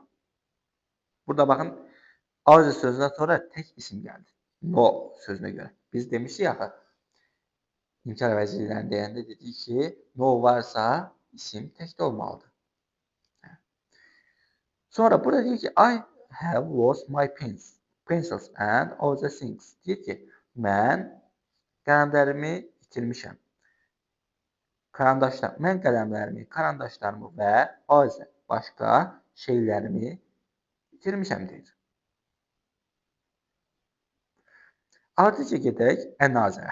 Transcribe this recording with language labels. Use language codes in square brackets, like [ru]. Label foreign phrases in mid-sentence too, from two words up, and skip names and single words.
[az] Burada baxın, azə sözündən sonra tək isim gəldi. No sözünə görə. Biz demişik axı, İnkar əvəzliklərini deyəndə dedik ki, no varsa isim təkdə olmalıdır. Sonra burada deyir ki, [en] I have lost my pencils and other things. [az] Deyir ki, mən qələmlərimi itirmişəm. Mən qələmlərimi, karandaşlarımı və başqa şeylərimi itirmişəm deyir. Ardıca gedək ənazə.